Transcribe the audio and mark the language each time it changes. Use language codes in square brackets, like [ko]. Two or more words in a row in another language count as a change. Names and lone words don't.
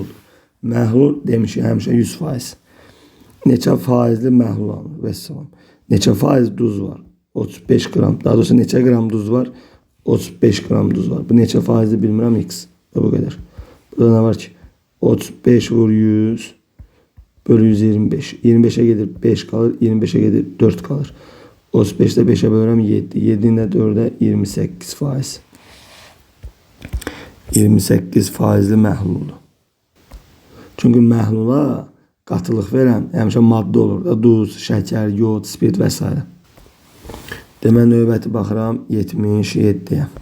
[az] Məhlul demişik həmişə 100%. Neçə faizli məhlul alınır? Vəssalam. Neçə faiz duz var? 35 gram. Daha doğrusu neçə gram duz var? 35 gram duz var. Bu neçə faizli bilmirəm x. Bu qədər. Burada nə var ki? 35 vur 100 bölü 125. [tr] 25'e gelir 5 kalır. 25'e gelir 4 kalır. 35'te 5'e bölürəm 7. [az] 7'nin də 4'e 28 faiz. 28 faizli məhluldur. Çünkü məhlula qatılıq verən həmişə maddə olur da. Duz, şəkər, yod, spirt və s. Demək növbəti baxıram 77'ye.